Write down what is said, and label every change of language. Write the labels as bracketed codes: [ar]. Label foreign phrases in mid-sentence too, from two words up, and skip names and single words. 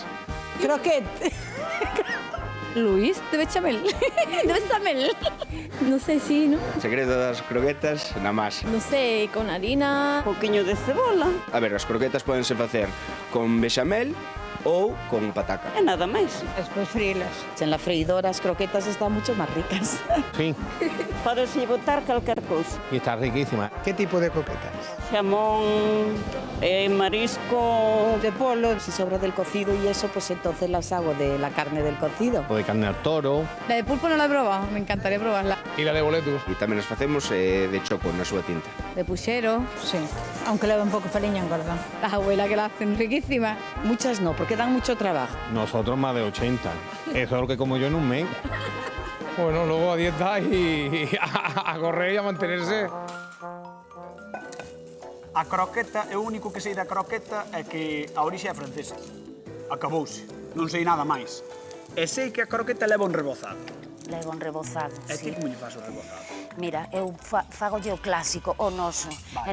[gl] Croquete. [es] Luis de bechamel. De bechamel. No sé si, ¿no? [gl] O segredo das croquetas na masa. [es] No sé, con harina. [gl] Un poquinho de cebola. A ver, as croquetas pódense facer con bechamel ou con pataca. E nada máis. [es] Después fríelas. En la freidora [gl] as croquetas [es] están mucho más ricas. Sí, [gl] Para si botar calquer cousa. [es] y está riquísima. ¿Qué tipo de croquetas? [gl] Xamón, marisco. [es] De polo, si sobra del cocido y eso, pues entonces las hago de la carne del cocido. O de carne al toro. La de pulpo no la he probado, me encantaría probarla. Y la de boletus. [gl] E tamén as facemos de choco na súa tinta. [es] De puchero. Sí, aunque le un poco fariña engorda. Las abuelas que la hacen riquísimas. Muchas no, porque dan mucho trabajo. Nosotros más de 80. Eso es lo que como yo en un mes. Bueno, luego a dieta y a correr y a mantenerse. [gl] A croqueta, o único que sei da croqueta é que a orixe é francesa. Acabouse. Non sei nada máis. E sei que a croqueta leva un rebozado. Levo un rebozado, E ti sí. como lle faz o rebozado? Mira, eu fago o clásico, o noso. Vale.